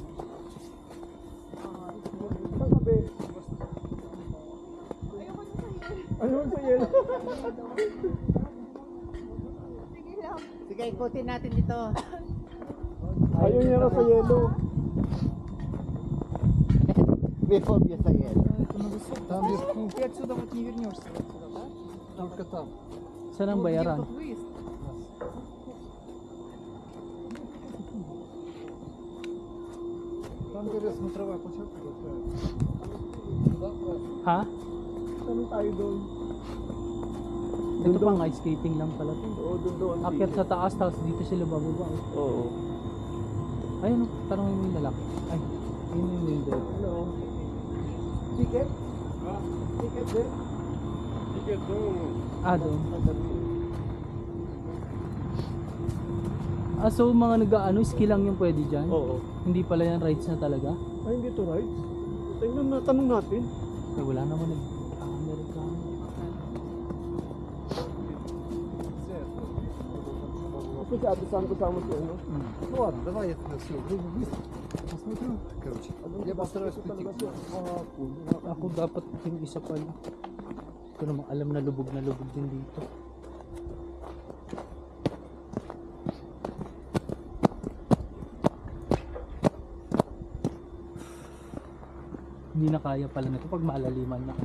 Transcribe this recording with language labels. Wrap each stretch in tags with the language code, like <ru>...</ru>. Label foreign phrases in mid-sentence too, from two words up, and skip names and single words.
<tl>Saan ka, be? Ayun sa yelo. Sige lang. Sige, ikutin natin dito. Ayaw niya na sa yelo. May phobia sa yelo.</tl> <ru>Там без ты отсюда вот не вернешься. Только там.</ru> <tl>Saan ang bayaran?</tl> <ru>Тут выезд. Там, говорят, смотровая площадка такая. Туда правильно.</ru> <tl>Ha? Saan tayo doon? Ito pa nga, skating lang pala to. Oo, doon. Akyat sa taas, tapos dito sila bababa. Oo. Ayun, tanongin mo yung lalaki. Ay, yun yung window.</tl> <en>Hello. Ticket? Ticket din?</en> <tl>Ticket doon. Ah, doon. Ah, so mga nag-ano, ski lang yung pwede dyan? Oo. Hindi pala yan rides na talaga? Ay, hindi to rights. Tingnan na, tanong natin. Ay, wala naman nag-Amerikano. Kasi si Ate Sam kasama si ano.</tl> <ru>Ну ладно, давай я тогда все быстро посмотрю. Короче, я постараюсь прийти.</ru> <tl>Ako dapat yung isa pala. Ito namang alam na lubog din dito. Hindi na kaya pala nito pag malaliman na.</tl>